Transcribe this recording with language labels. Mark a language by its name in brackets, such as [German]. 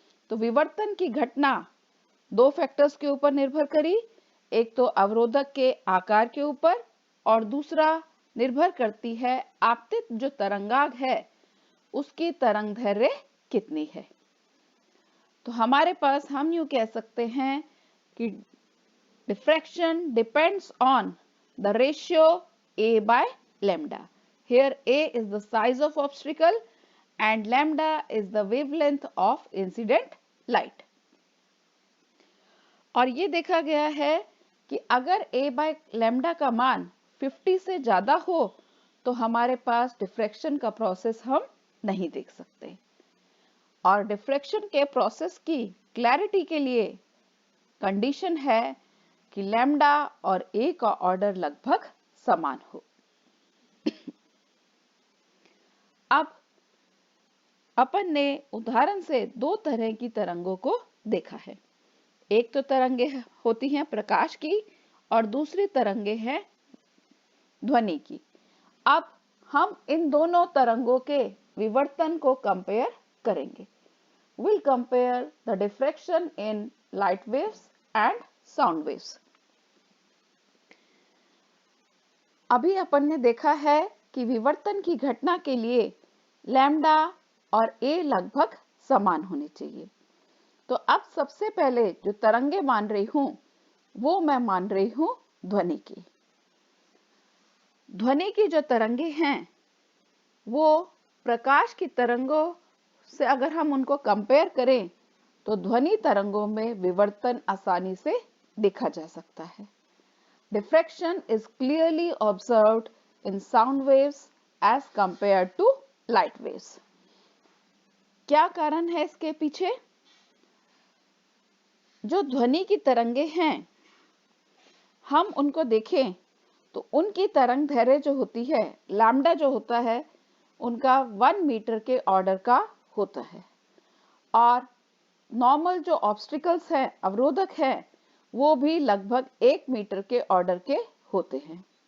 [Hindi] तो विवर्तन की घटना दो फैक्टर्स के ऊपर निर्भर करी, एक तो अवरोधक के आकार के ऊपर और दूसरा निर्भर करती है आपतित जो तरंगाग है उसकी तरंगदैर्घ्य कितनी है। तो हमारे पास हम यूं कह सकते हैं कि [English] diffraction depends on the ratio A by lambda. Here A is the size of obstacle and lambda is the wavelength of incident light. [Hindi] और ये देखा गया है कि अगर A by lambda का मान 50 से ज्यादा हो तो हमारे पास डिफ्रैक्शन का प्रोसेस हम नहीं देख सकते। और डिफ्रैक्शन के प्रोसेस की क्लैरिटी के लिए कंडीशन है कि लैम्डा और ए का ऑर्डर लगभग समान हो। अब अपन ने उदाहरण से दो तरह की तरंगों को देखा है। एक तो तरंगे होती हैं प्रकाश की और दूसरी तरंगे हैं ध्वनि की। अब हम इन दोनों तरंगों के विवर्तन को कंपेयर करेंगे। [English] We'll compare the diffraction in light waves and sound waves. [Hindi] अभी अपन ने देखा है कि विवर्तन की घटना के लिए लैम्डा और ए लगभग समान होने चाहिए। तो अब सबसे पहले जो तरंगे मान रही हूं वो मैं मान रही हूं ध्वनि की। ध्वनि की जो तरंगे हैं वो प्रकाश की तरंगों से अगर हम उनको कंपेयर करें तो ध्वनि तरंगों में विवर्तन आसानी से देखा जा सकता है। [English] Diffraction is clearly observed in sound waves as compared to light waves. [Hindi] क्या कारण है इसके पीछे? जो ध्वनि की तरंगे हैं, हम उनको देखें तो उनकी तरंगदैर्घ्य जो होती है, लैम्डा जो होता है, उनका 1 मीटर के ऑर्डर का होता है। और नॉर्मल जो ऑब्स्टिकल्स हैं, अवरोधक हैं, वो भी लगभग 1 मीटर के ऑर्डर के होते हैं।